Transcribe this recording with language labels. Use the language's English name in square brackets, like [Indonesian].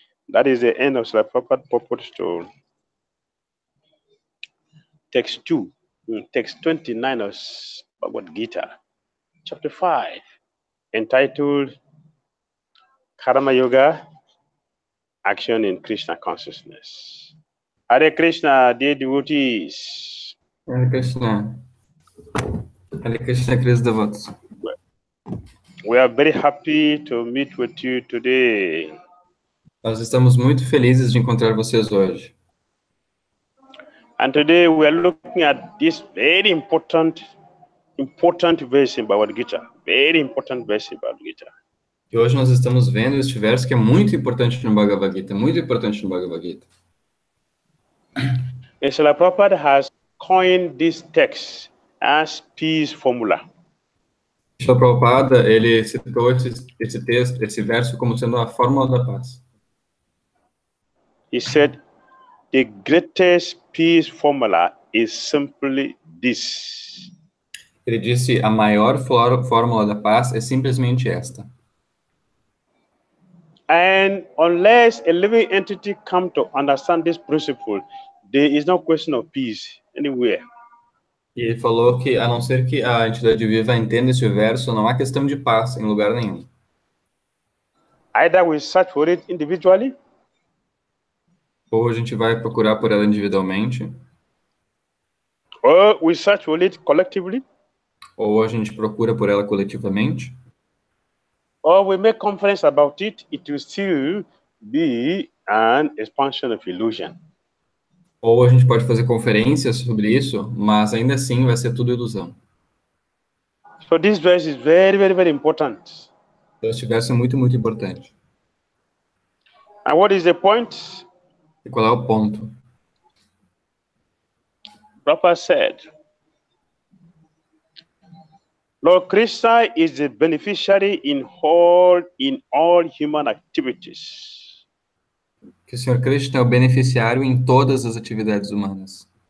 [English] That is the end of Srila Prabhupada purport to text 2, text 29 of Bhagavad Gita, chapter 5, entitled Karma Yoga, Action in Krishna Consciousness. Hare Krishna, dear devotees. [Portuguese] Hare Krishna. Hare Krishna, queridos devotos. [English] We are very happy to meet with you today. [Portuguese] Nós estamos muito felizes de encontrar vocês hoje. [English] And today we are looking at this very important verse in Bhagavad Gita. Very important verse in Bhagavad Gita. [Portuguese] E hoje nós estamos vendo este verso que é muito importante no Bhagavad Gita, muito importante no Bhagavad Gita. [English] And Srila Prabhupada has coined this text as peace formula. [Portuguese] Srila Prabhupada, ele citou esse texto, esse verso como sendo a fórmula da paz. [English] He said, the greatest peace formula is simply this. [Portuguese] Ele disse, a maior fórmula da paz é simplesmente esta. [English] And unless a living entity come to understand this principle, there is no question of peace anywhere. [Portuguese] E ele falou que, a não ser que a entidade viva entenda esse verso, não há questão de paz em lugar nenhum. [English] Either we search for it individually, [Portuguese] ou a gente vai procurar por ela individualmente, [English] or we search for it collectively, [Portuguese] ou a gente procura por ela coletivamente, [English] or we make conference about it, it will still be an expansion of illusion. [Portuguese] Ou a gente pode fazer conferências sobre isso, mas ainda assim vai ser tudo ilusão. [English] So this verse is very, very, very important. [Portuguese] Então, este verso é muito, muito importante. [English] And what is the point? [Portuguese] E qual é o ponto? [English] Prabhupada said, Lord Krishna is the beneficiary in all human activities. [Portuguese] Que o Senhor Krishna é o beneficiário em todas as atividades humanas.